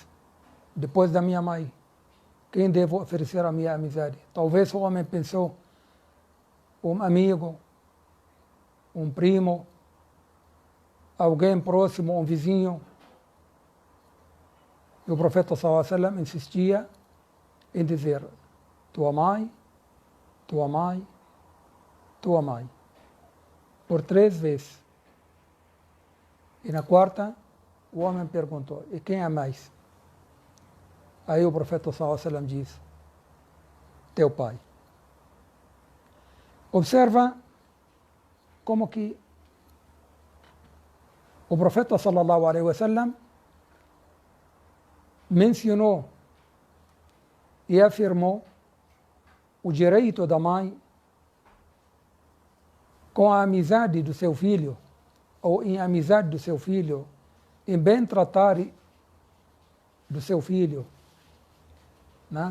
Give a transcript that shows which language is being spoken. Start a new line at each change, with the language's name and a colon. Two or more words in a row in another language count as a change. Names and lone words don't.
Portuguese: Depois da minha mãe, quem devo oferecer a minha amizade? Talvez o homem pensou: um amigo, um primo, alguém próximo, um vizinho. E o profeta
Arabic: صلى الله عليه وسلم
Portuguese: insistia em dizer: tua mãe, tua mãe, tua mãe, por 3 vezes. E na quarta, o homem perguntou: e quem é mais? Aí o profeta
Arabic: صلى الله عليه وسلم
Portuguese: diz: teu pai. Observa como que o profeta
Arabic: صلى الله عليه وسلم
Portuguese: mencionou e afirmou o direito da mãe com a amizade do seu filho, ou em amizade do seu filho, em bem tratar do seu filho, né?